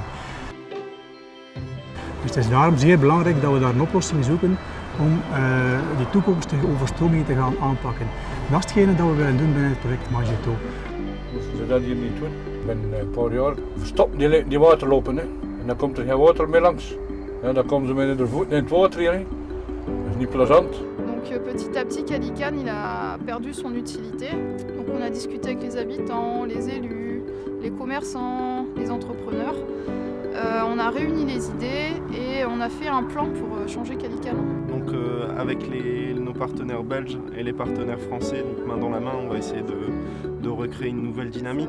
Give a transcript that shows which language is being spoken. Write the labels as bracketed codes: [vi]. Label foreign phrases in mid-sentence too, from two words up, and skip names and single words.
[nl] Dus het is daarom zeer belangrijk dat we daar een oplossing zoeken om die toekomstige overstromingen te gaan aanpakken. Dat is hetgene dat we willen doen binnen het project Magito. Moesten ze dat hier niet doen? Binnen een paar jaar stoppen die waterlopen, hè. En dan komt er geen water meer langs. Ja, dan komen ze met de voeten in het water hier. Hè. Dat is niet plezant. [fr] Donc petit à petit, Calican il a perdu son utilité. Donc on a discuté avec les habitants, les élus, les commerçants, les entrepreneurs. On a réuni les idées et on a fait un plan pour changer Calican. Donc avec nos partenaires belges et les partenaires français, donc main dans la main, on va essayer de recréer une nouvelle dynamique.